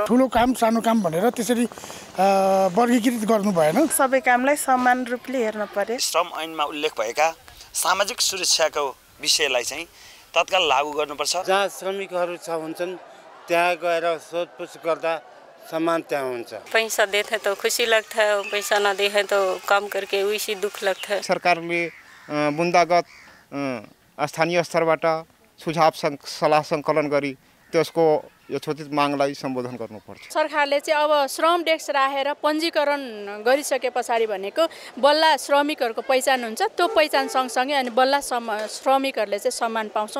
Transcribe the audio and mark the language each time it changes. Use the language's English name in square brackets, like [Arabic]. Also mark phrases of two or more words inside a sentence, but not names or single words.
[Nepali] ठुलो काम सानो काम भनेर त्यसरी वर्गीकृत गर्नु भएन। सबै कामलाई समान रूपले हेर्न पर्यो। श्रम ऐनमा उल्लेख भएका सामाजिक सुरक्षाको विषयलाई चाहिँ तत्काल लागू गर्नुपर्छ। जहाँ श्रमिकहरू हुन्छन् त्यहाँ गएर सोधपुछ गर्दा सम्मान त्यहाँ हुन्छ। [Hindi] पैसा देते तो खुशी लगता है, पैसा ना दे है तो काम करके वैसे दुख लगता है। [Nepali] सरकारले बुन्दागत स्थानीय स्तरबाट सुझाव सल्लाह सङ्कलन गरी त्यसको यथोचित मागलाई सम्बोधन गर्नुपर्छ। सरकारले चाहिँ अब श्रम डेस्क राखेर पञ्जीकरण गरिसके पछाडि भनेको बल्ल श्रमिकहरूको पहिचान हुन्छ, त्यो पहिचान सँगसँगै अनि बल्ल श्रमिकहरूले चाहिँ सम्मान पाउँछौँ।